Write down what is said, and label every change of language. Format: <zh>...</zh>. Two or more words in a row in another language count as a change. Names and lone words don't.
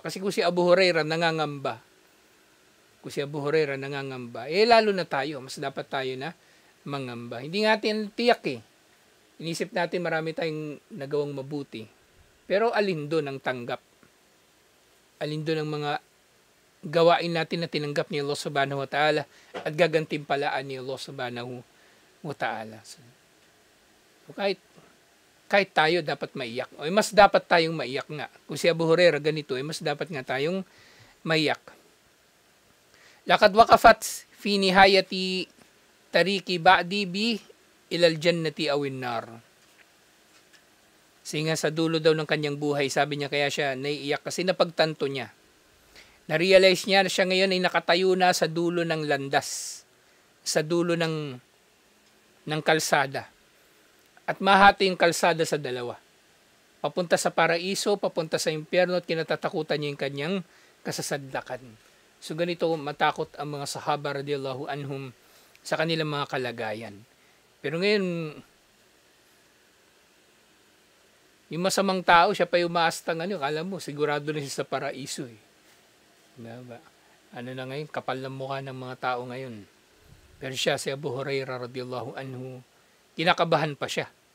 <tl>Kasi kung si Abu Hurairah nangangamba, lalo na tayo. Mas dapat tayo na mangamba. Hindi natin tiyak Inisip natin marami tayong nagawang mabuti. Pero alin doon ang tanggap? Alin doon ang mga gawain natin na tinanggap ni Allah</tl> <ar>سبحانه وتعالى</ar> <tl>at gagantimpalaan ni Allah</tl> <ar>سبحانه وتعالى.</ar> <tl>So, kahit tayo dapat maiyak. Mas dapat tayong maiyak nga. Kung si Abu Hurairah ganito, mas dapat nga tayong maiyak.</tl> <ar>لقد وقفت في نهاية طريق بعد بي إلى الجنة أو النار.</ar> <tl>Singa sa dulo daw ng kanyang buhay, sabi niya kaya siya naiiyak kasi napagtanto niya. Na-realize niya na siya ngayon ay nakatayo na sa dulo ng landas, sa dulo ng kalsada. At mahati yung kalsada sa dalawa. Papunta sa paraiso, papunta sa impyerno at kinatatakutan niya yung kanyang kasasadlakan. So ganito matakot ang mga sahaba</tl> <ar>رضي الله عنهم</ar> <tl>sa kanilang mga kalagayan. Pero ngayon, yung masamang tao, siya pa yung maastang kala mo, sigurado na siya sa paraiso Diba? Ano na ngayon, kapal ng mukha ng mga tao ngayon. Pero siya, si Abu Hurairah</tl> <ar>رضي الله عنه,</ar> <tl>kinakabahan pa siya.</tl>